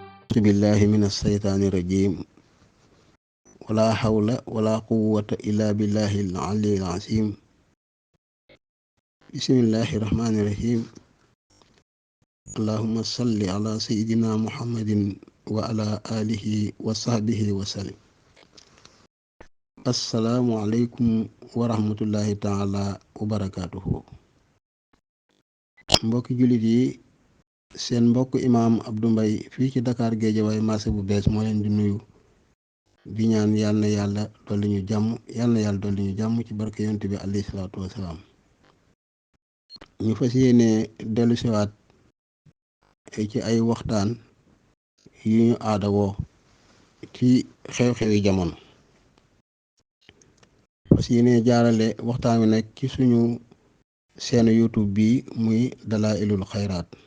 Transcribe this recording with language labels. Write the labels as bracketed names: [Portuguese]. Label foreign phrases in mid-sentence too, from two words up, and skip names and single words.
[Arabic] أعوذ بالله من الشيطان الرجيم ولا حول ولا قوة إلا بالله العلي العظيم بسم الله الرحمن الرحيم اللهم صل على سيدنا محمد وعلى آله وصحبه وسلم السلام عليكم ورحمة الله تعالى وبركاته [Wolof] mbokki jullit yi seen mbokk imaam Abdou Mbaye fii ci Dakar Guédiawaye marché bu bees moo leen di nuyu di ñaan yal na yàlla dolli ñu jàmm dolli ñu jàmm ci barke yonent bi [Arabic] عليه الصلاة والسلام [Wolof] ñu fas yéene dellu siwaat ci ay waxtaan yu ñu aadawoo ci xew-xewi jamono fas yéene jaarale waxtaan wi nag ci suñu seenu YouTube bi muy Dalaa'ilul Xayraat